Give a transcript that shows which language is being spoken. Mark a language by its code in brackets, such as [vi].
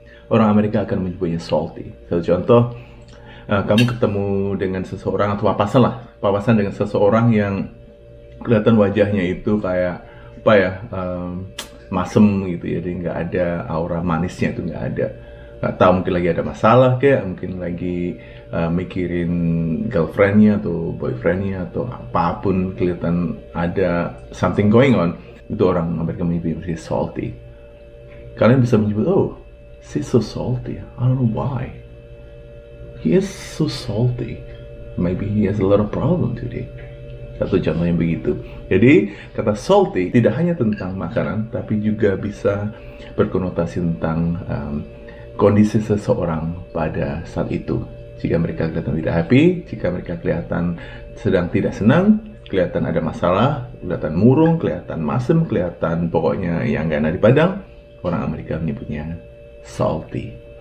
[id] Orang Amerika akan menyebutnya salty. Satu contoh, kamu ketemu dengan seseorang atau papasan dengan seseorang yang kelihatan wajahnya itu kayak apa ya, masem gitu ya, jadi nggak ada aura manisnya, itu nggak ada. Nggak tahu, mungkin lagi ada masalah kayak, mungkin lagi mikirin girlfriendnya atau boyfriendnya atau apapun, kelihatan ada [en] something going on. [id] Itu orang Amerika menyebutnya salty. Kalian bisa menyebut, [en] oh, she's so salty, I don't know why. He is so salty. Maybe he has a lot of problem today. [id] Satu contohnya begitu. Jadi kata salty tidak hanya tentang makanan, tapi juga bisa berkonotasi tentang kondisi seseorang pada saat itu. Jika mereka kelihatan tidak happy, jika mereka kelihatan sedang tidak senang, kelihatan ada masalah, kelihatan murung, kelihatan masem, kelihatan pokoknya yang gak enak di padang, orang Amerika menyebutnya salty.